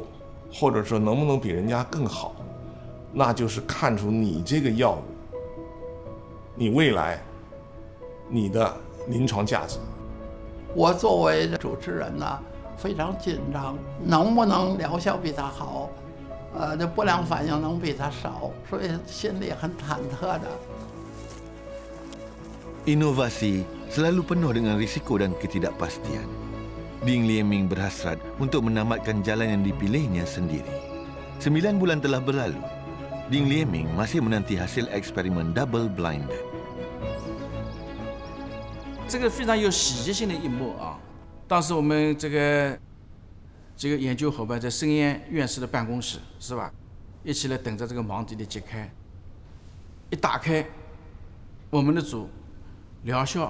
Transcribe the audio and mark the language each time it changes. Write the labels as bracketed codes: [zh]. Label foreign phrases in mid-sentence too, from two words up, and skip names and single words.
[zh] 或者说能不能比人家更好，那就是看出你这个药物，你未来你的临床价值。我作为主持人呢，非常紧张，能不能疗效比他好？这不良反应能比他少，所以心里很忐忑的。 [ms] Inovasi selalu penuh dengan risiko dan ketidakpastian. Ding Lieming berhasrat untuk menamatkan jalan yang dipilihnya sendiri. 9 bulan telah berlalu. Ding Lieming masih menanti hasil eksperimen [en] double blinded. [zh] 这个非常有喜剧性的一幕啊！当时我们这个研究伙伴在申燕院士的办公室，是吧？一起来等着这个盲点的揭开。一打开，我们的组疗效。